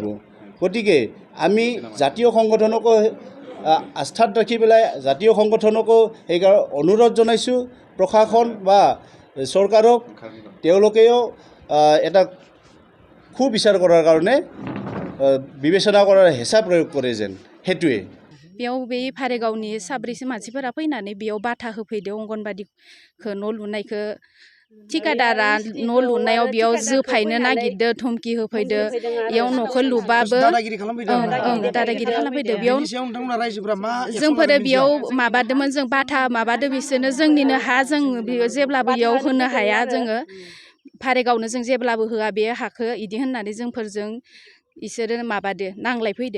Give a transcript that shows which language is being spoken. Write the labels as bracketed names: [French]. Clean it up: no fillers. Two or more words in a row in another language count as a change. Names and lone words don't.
[Assamese] গতিকে আমি জাতীয় সংগঠনকো আস্থাত ৰাখি পেলাই জাতীয় সংগঠনকো সেইকাৰণে অনুৰোধ জনাইছোঁ প্ৰশাসন বা চৰকাৰক, তেওঁলোকেও এটা সুবিচাৰ কৰাৰ কাৰণে বিবেচনা কৰাৰ হেঁচা প্ৰয়োগ কৰে যেন, সেইটোৱে। [Bodo] बेयाव बे भारेगावनि साब्रैसो मानसिफोरा फैनानै बेयाव बाथा होफैदो अंगनबादिखौ न' लुनायखौ ठिकादारा न' लुनायाव बेयाव जोफायनो नागिरदो, धमकि होफैदो। बेयाव न'खौ लुबाबो दादागिरि खालामफैदो। बेयाव जोंफोरो बेयाव माबादोंमोन, जों बाथा माबादो, बिसोरनो जोंनिनो हा, जों जेब्लाबो बेयाव होनो हाया, जोङो भारेगावनो जों जेब्लाबो होआ बे हाखौ, इदि होननानै जोंफोरजों इसोरो माबादो, नांलायफैदो।